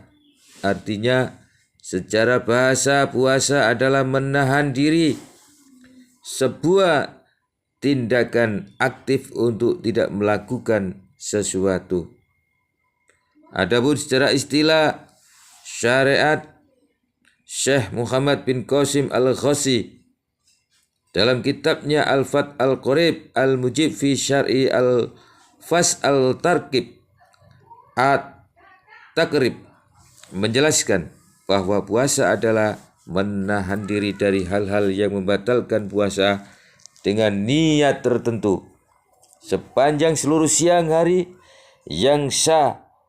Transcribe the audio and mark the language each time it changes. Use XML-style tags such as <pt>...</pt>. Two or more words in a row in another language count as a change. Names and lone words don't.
<id>Artinya, secara bahasa puasa adalah menahan diri, sebuah tindakan aktif untuk tidak melakukan sesuatu. Adapun secara istilah syariat, Syekh Muhammad bin Qasim al-Ghazi dalam kitabnya Al-Fath al-Qarib al-Mujib fi Syar'i al-Fas al-Tarkib at-Takrib menjelaskan bahwa puasa adalah menahan diri dari hal-hal yang membatalkan puasa dengan niat tertentu sepanjang seluruh siang hari yang sah</id>